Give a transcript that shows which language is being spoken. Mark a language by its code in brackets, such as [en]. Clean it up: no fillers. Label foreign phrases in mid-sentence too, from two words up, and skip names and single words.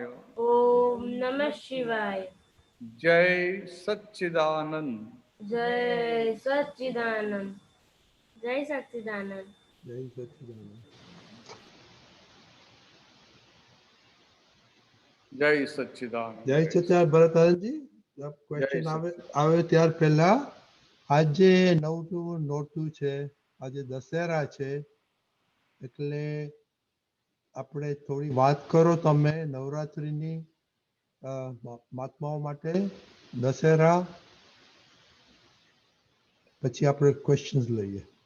[sa] ॐ नमः शिवाय। जय सच्चिदानंद। जय सच्चिदानंद। जय सच्चिदानंद। जय सच्चिदानंद। जय सच्चिदानंद। जय सच्चिदानंद ભરતજી જબ जय [gu] ક્વેશ્ચન [sa] सच्चिदानंद। [gu] આવે ત્યાર પહેલા આજે નવનું નોરતું છે, આજે દશેરા છે, એટલે આપણે થોડી વાત કરો તમે નવરાત્રિની મહાત્માઓ માટે, દશેરા, પછી આપણે ક્વેશ્ચન્સ લઈએ.